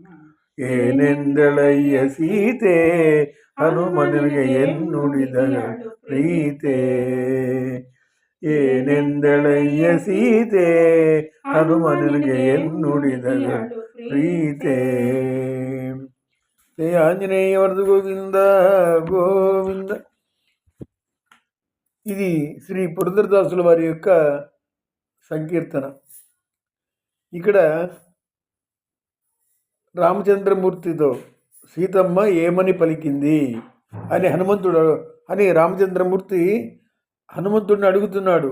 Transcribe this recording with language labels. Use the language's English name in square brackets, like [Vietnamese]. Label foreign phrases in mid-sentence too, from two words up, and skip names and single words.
[Kannada] ಏನೆಂದಳಯ್ಯ ಸೀತೆ ಹನುಮ ನಿನಗೆ ಎನ್ನುಡಿದಳು ಪ್ರೀತೆ. ಏನೆಂದಳಯ್ಯ ಸೀತೆ ಹನುಮ ನಿನಗೆ ಎನ್ನುಡಿದಳು ಪ್ರೀತೆ. [Telugu] ಶ್ರೀ ఆంజనేయ వరద గోవింద గోవింద. ఇది శ్రీ పురందరదాసుల వారి యొక్క సంకీర్తన. ఇక్కడ రామచంద్రమూర్తితో సీతమ్మ ఏమని పలికింది అని రామచంద్రమూర్తి హనుమంతుడిని అడుగుతున్నాడు.